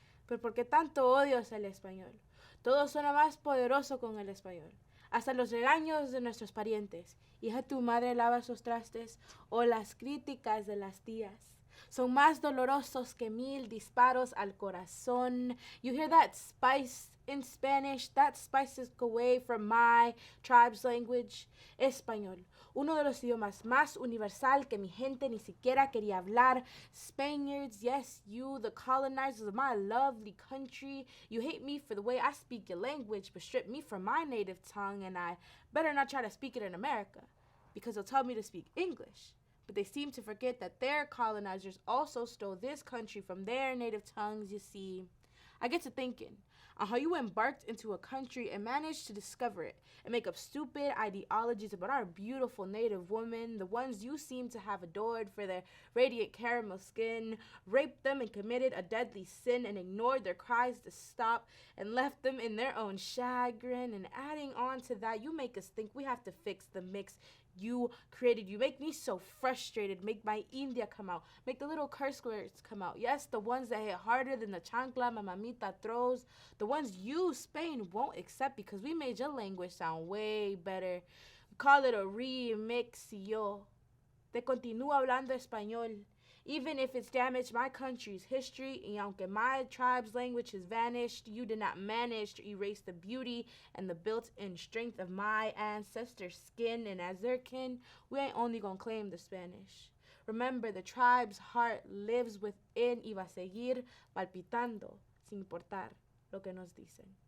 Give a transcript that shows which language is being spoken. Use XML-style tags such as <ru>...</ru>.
<es>Pero ¿por qué tanto odio hacia el español? Todo suena más poderoso con el español. Hasta los regaños de nuestros parientes. Hija, tu madre lava esos trastes. O las críticas de las tías. Son más dolorosos que 1000 disparos al corazón.</es> <en>You hear that spice in Spanish? That spices away from my tribe's language.</en> <es>Español. Uno de los idiomas más universal que mi gente ni siquiera quería hablar.</es> <en>Spaniards, yes, you, the colonizers of my lovely country. You hate me for the way I speak your language, but strip me from my native tongue, and I better not try to speak it in America, because they'll tell me to speak English. But they seem to forget that their colonizers also stole this country from their native tongues, you see. I get to thinking on how you embarked into a country and managed to discover it and make up stupid ideologies about our beautiful native women, the ones you seem to have adored for their radiant caramel skin, raped them and committed a deadly sin and ignored their cries to stop and left them in their own chagrin. And adding on to that, you make us think we have to fix the mix you created. You make me so frustrated. Make my India come out. Make the little curse words come out. Yes, the ones that hit harder than the chancla my mamita throws. The ones you, Spain, won't accept because we made your language sound way better. We call it a remix, yo.</en> <es>Te continúo hablando español.</es> <en>Even if it's damaged my country's history, y aunque my tribe's language has vanished, you did not manage to erase the beauty and the built-in strength of my ancestors' skin, and as their kin, we ain't only gonna claim the Spanish.</en> <es>Remember, the tribe's heart lives within y va a seguir palpitando, sin importar lo que nos dicen.</es>